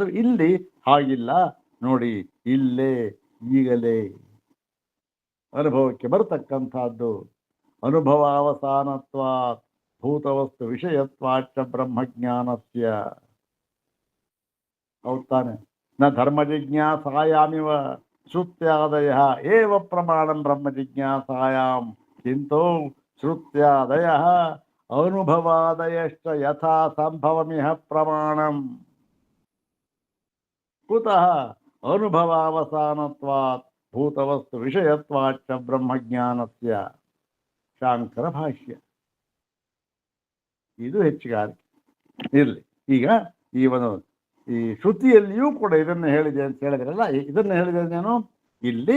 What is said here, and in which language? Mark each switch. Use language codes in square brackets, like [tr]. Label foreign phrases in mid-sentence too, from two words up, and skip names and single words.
[kn] ಇಲ್ಲಿ ಹಾಗಿಲ್ಲ ನೋಡಿ, ಇಲ್ಲೇ ಈಗಲೇ ಅನುಭವಕ್ಕೆ ಬರತಕ್ಕಂಥದ್ದು. [sa] ಅನುಭವಾವಸಾನತ್ವ ಭೂತವಸ್ತು ವಿಷಯತ್ವಾಚ ಬ್ರಹ್ಮಜ್ಞಾನಸ್ಯ. [kn] ಹೌದು ತಾನೆ? [sa] ನ ಧರ್ಮ ಜಿಜ್ಞಾಸಾಯಾಮಿವ ಶ್ರುತ್ಯಾದಯ ಏವ ಪ್ರಮಾಣಂ ಬ್ರಹ್ಮ ಜಿಜ್ಞಾಸಾಯಾಂ ಕಿಂತು ಶ್ರುತ್ಯಾದಯ ಅನುಭವಾದಯಶ್ಚ ಯಥಾ ಸಂಭವಮಿಹ ಪ್ರಮಾಣಂ ಕುತಃ ಅನುಭವಾವಸಾನತ್ವಾತ್ ಭೂತವಸ್ತು ವಿಷಯತ್ವಾಚ ಬ್ರಹ್ಮಜ್ಞಾನಸ್ಯ. [kn] ಶಾಂಕರ ಭಾಷ್ಯ. ಇದು ಹೆಚ್ಚುಗಾರಿಕೆ ಇರಲಿ. ಈಗ ಈ ಶ್ರುತಿಯಲ್ಲಿಯೂ ಕೂಡ ಇದನ್ನು ಹೇಳಿದೆ ಅಂತ ಹೇಳಿದ್ರಲ್ಲ, ಇದನ್ನು ಹೇಳಿದೆ ನಾನು ಇಲ್ಲಿ.